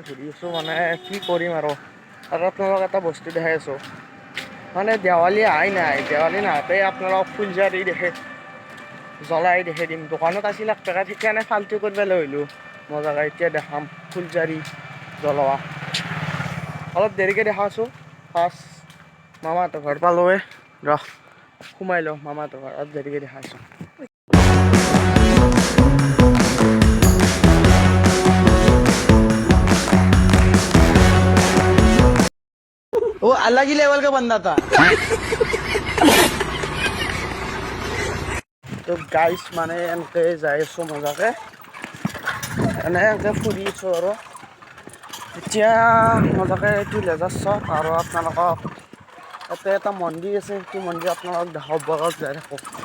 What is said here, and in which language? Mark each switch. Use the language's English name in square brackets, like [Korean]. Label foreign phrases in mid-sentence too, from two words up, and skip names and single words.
[Assamese] ঘূৰি আছোঁ মানে কি কৰিম আৰু আপোনালোকক এটা বস্তু দেখাই আছোঁ মানে দেৱালী অহাই নাই দেৱালী নাহাতে আপোনালোকক ফুলজাৰি দেখে জ্বলাই দেখাই দিম দোকানত আছিল এক পেকেট সেইকাৰণে ফাল্টু কৰিব লৈ আহিলোঁ মজাকৈ এতিয়া দেখাম ফুলজাৰি জ্বলোৱা অলপ দেৰিকৈ দেখাইছোঁ ফাৰ্ষ্ট মামাহঁতৰ ঘৰ পালোৱে ৰহ সোমাই লওঁ মামাহঁতৰ ঘৰ অলপ দেৰিকৈ দেখাইছোঁ [Hindi] वो अलग ही लेवल का बंदा था [Assamese] তো গাইজ মানে এনেকৈ যাই আছোঁ মজাকৈ এনেকৈ ফুৰি আছোঁ আৰু এতিয়া মজাকৈ এইটো লেজাৰ চাওক আৰু আপোনালোকক ইয়াতে এটা মন্দিৰ আছে সেইটো মন্দিৰ আপোনালোকক দেখাব বলক যাই থাকোঁ